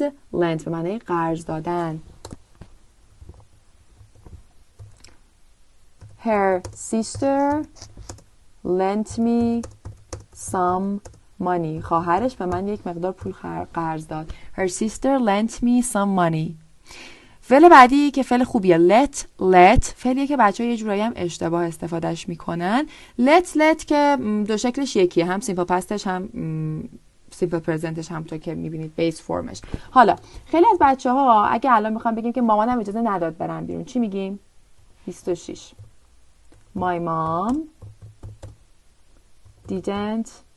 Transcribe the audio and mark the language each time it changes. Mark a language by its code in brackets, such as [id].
[fa] lend به معنی قرض دادن. [en] Her sister lent me some money. [fa] خواهرش به من یک مقدار پول قرض داد. [en] Her sister lent me some money. [fa] فعل بعدی که فعل خوبیه let فعلیه که بچه‌ها یه جورایی هم اشتباه استفادهش میکنن. let که دو شکلش یکیه، هم سیمپل پستش هم سیمپل پرزنتش همونطور که میبینید بیس فرمش. حالا خیلی از بچه‌ها اگه الان میخوام بگیم که مامانم اجازه نداد برم بیرون، چی میگیم؟ 26 [en] My mom didn't.